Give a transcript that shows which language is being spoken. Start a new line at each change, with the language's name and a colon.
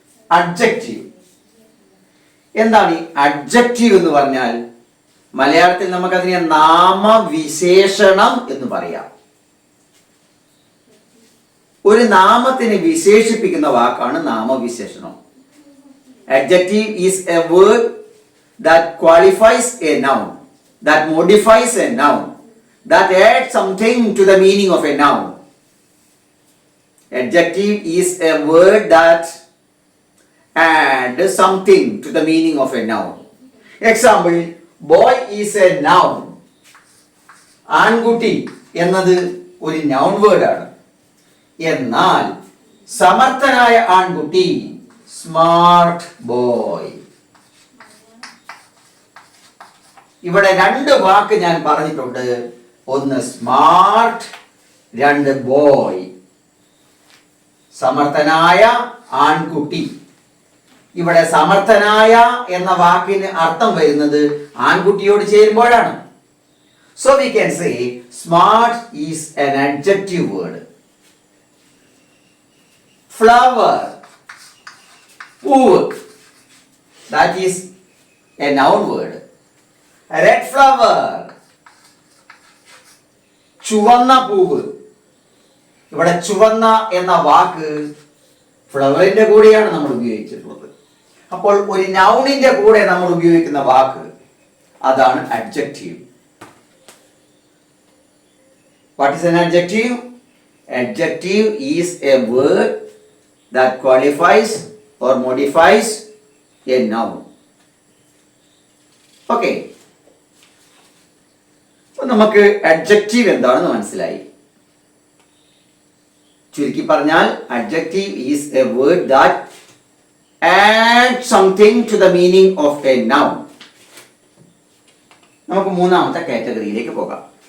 Malayalam: Adjective എന്താണ്? ഈ adjective എന്ന് പറഞ്ഞാൽ മലയാളത്തിൽ നമുക്കതിനെ നാമവിശേഷണം എന്ന് പറയാം. ഒരു നാമത്തിനെ വിശേഷിപ്പിക്കുന്ന വാക്കാണ് നാമവിശേഷണം.
English: Adjective is a word that qualifies a noun, that modifies a noun, that adds something to the meaning of a noun. Adjective is a word that adds something to the meaning of a noun. Example, boy is a noun.
Malayalam: ആൺകുട്ടി എന്നത് ഒരു noun word ആണ്. എന്നാൽ സമർത്ഥനായ ആൺകുട്ടി,
English: Smart boy.
Malayalam: ഇവിടെ 2 വാക്ക് ഞാൻ പറഞ്ഞിട്ടുണ്ട്. ഒന്ന് സ്മാർട്ട്, 2 ബോയ്. സമർത്ഥനായ ആൺകുട്ടി. ഇവിടെ സമർത്ഥനായ എന്ന വാക്കിന് അർത്ഥം വരുന്നത് ആൺകുട്ടിയോട് ചേരുമ്പോഴാണ്.
English: So we can say smart is an adjective word. Flower, പൂവ്, that is a noun word. Red flower,
Malayalam: ചുവന്ന പൂവ്. ഇവിടെ ചുവന്ന എന്ന വാക്ക് ഫ്ലവറിന്റെ കൂടെയാണ് നമ്മൾ ഉപയോഗിച്ചിട്ടുള്ളത്. അപ്പോൾ ഒരു നൗണിന്റെ കൂടെ നമ്മൾ ഉപയോഗിക്കുന്ന വാക്ക് അതാണ് adjective.
English: What is an adjective? Adjective is a word that qualifies or modifies a noun. Okay.
Malayalam: അപ്പോൾ നമുക്ക് adjective എന്താണെന്ന് മനസ്സിലായി. ചുരുക്കി പറഞ്ഞാൽ
English: adjective is a word that adds something to the meaning of a noun.
Malayalam: നമുക്ക് മൂന്നാമത്തെ കാറ്റഗറിയിലേക്ക് പോകാം.